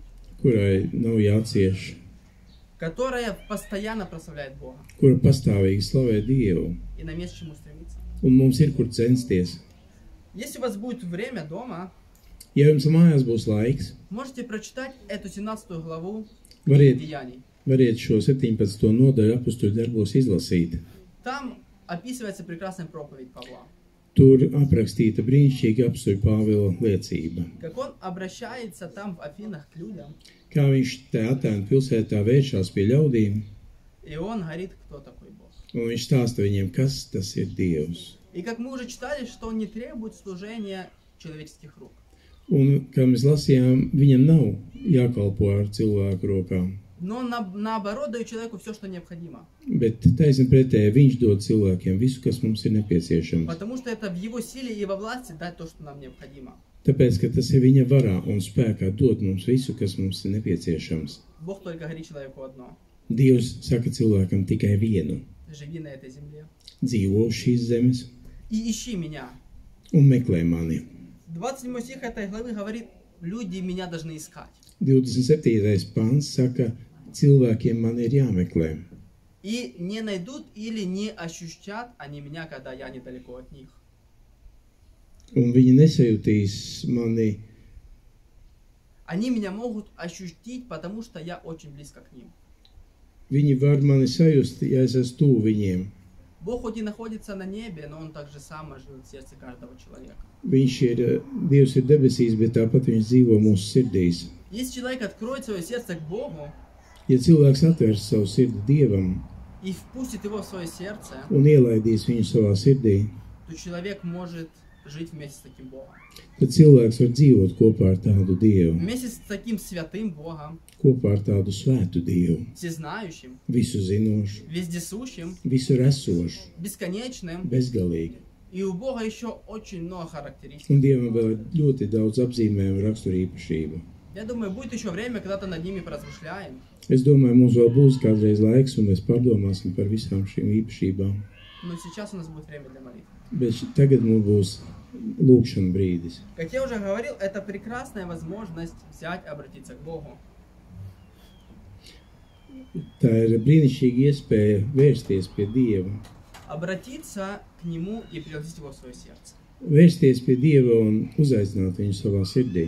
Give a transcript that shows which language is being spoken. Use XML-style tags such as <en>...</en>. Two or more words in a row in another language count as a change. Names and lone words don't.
<lv>kurai nav jācieš,</lv> <ru>которое постоянно прославляет Бога.</ru> <lv>kura pastāvīgi slavē Dievu.</lv> <ru>И нам есть к чему стремиться.</ru> <lv>Un mums ir kur censties.</lv> <ru>Если у вас будет время дома,</ru> <lv>Ja jums mājās būs laiks,</lv> <ru>можете прочитать эту 17 главу</ru> <lv>variet</lv> <ru>Деяний.</ru> <lv>šo 17. nodaļu apostoļu darbos izlasīt.</lv> <ru>Там описывается прекрасная проповедь Павла.</ru> <lv>Tur aprakstīta brīnišķīga apostoļa Pāvila liecība.</lv> <ru>Как он обращается там в Афинах к людям,</ru> <lv>Kā viņš te Atēnu pilsētā vēršās pie ļaudīm,</lv> <ru>и он говорит, кто такой Бог.</ru> <lv>un viņš stāsta viņiem, kas tas ir Dievs.</lv> <ru>И как мы уже читали, что он не требует служения человеческих рук.</ru> <lv>Un, kā mēs lasījām, viņam nav jākalpo ar cilvēku rokām.</lv> <ru>Но наоборот даю человеку все, что необходимо.</ru> <lv>Bet taisnība pretēji viņš dod cilvēkiem visu, kas mums ir nepieciešams.</lv> <ru>Потому что это в его силе и во власти дать то, что нам необходимо.</ru> <lv>Tāpēc, ka tas ir viņa varā un spēkā dot mums visu, kas mums ir nepieciešams.</lv> <ru>Бог только говорит человеку одно.</ru> <lv>Dievs saka cilvēkam tikai vienu.</lv> <ru>Живи на этой земле.</ru> <lv>Dzīvo uz šīs zemes</lv> <ru>И ищи меня.</ru> <lv>un meklē mani.</lv> <ru>27 стих этой главы говорит, люди меня должны искать.</ru> <lv>27. pāns saka, cilvēkiem man ir jāmeklē.</lv> <ru>И не найдут или не ощущат они меня, когда я недалеко от них.</ru> <lv>Un viņi nesajūtīs mani,</lv> <ru>Они меня могут ощутить, потому что я очень близко к ним.</ru> <lv>viņi var mani sajust, ja es esmu tuvu viņiem.</lv> <ru>Бог хоть и находится на небе, но Он так же само живет в сердце каждого человека.</ru> <lv>Viņš ir, Dievs ir debesīs, bet tāpat viņš dzīvo mūsu sirdīs.</lv> <ru>Если человек откроет свое сердце к Богу</ru> <lv>Ja cilvēks atvērs savu sirdi Dievam</lv> <ru>и впустит его в свое сердце,</ru> <lv>un ielaidīs viņu savā sirdī,</lv> <ru>то человек может жить вместе с таким Богом.</ru> <lv>tad cilvēks var dzīvot kopā ar tādu Dievu,</lv> <ru>Вместе с таким святым Богом,</ru> <lv>kopā ar tādu svētu Dievu,</lv> <ru>всезнающим,</ru> <lv>visu zinošu,</lv> <ru>вездесущим,</ru> <lv>visur esošu,</lv> <ru>бесконечным.</ru> <lv>bezgalīgi.</lv> <ru>И у Бога еще очень много характеристик.</ru> <lv>Un Dievam vēl ir ļoti daudz apzīmējumu raksturīpašību.</lv> <ru>Я думаю, будет еще время, когда-то над ними поразмышляем.</ru> <lv>Es domāju, mums vēl būs kādreiz laiks, un mēs pārdomāsim par visām šīm īpašībām.</lv> <ru>Но сейчас у нас будет время для молитвы.</ru> <lv>Bet tagad mums būs lūkšana brīdis.</lv> <ru>Как я уже говорил, это прекрасная возможность взять, обратиться к Богу.</ru> <lv>Tā ir brīnišķīga iespēja vērsties pie Dieva.</lv> <ru>Обратиться к Нему и пригласить Его в свое сердце.</ru> <lv>Vērsties pie Dieva un uzaicināt viņu savā sirdī.</lv>